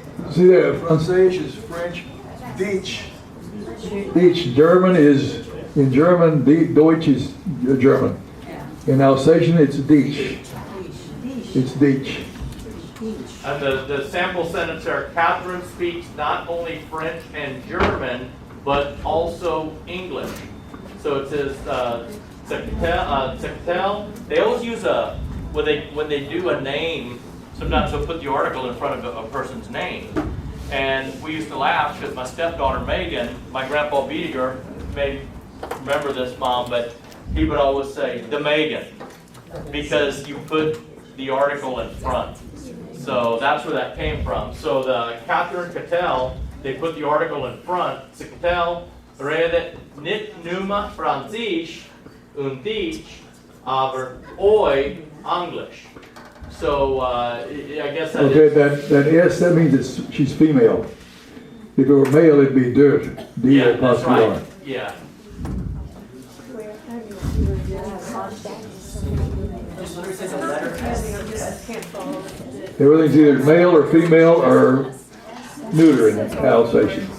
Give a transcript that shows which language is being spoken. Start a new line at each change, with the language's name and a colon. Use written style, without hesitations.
English: See there, Französisch is French.
Swiss German: Deutsch. Deutsch.
English: German is, in German, Deutsch is German. In Alsatian, it's Deutsch. It's Deutsch. And the sample sentence there, Catherine speaks not only French and German, but also English. So it says, secrétaire. They always use when they do a name, sometimes they'll put the article in front of a person's name. And we used to laugh because my stepdaughter Megan, my grandpa Beediger, may remember this, Mom, but he would always say, the Megan, because you put the article in front. So that's where that came from. So the Catherine Cattell, they put the article in front. Cattell,
Swiss German: redet nicht nur Französisch und Deutsch, aber oi English.
English: So I guess that Okay, is, that S, that means she's female. If it were male, it'd be dirt. yeah, that's D-apostrophe-R. right. Yeah. Everything's either male or female or neuter in Alsatian.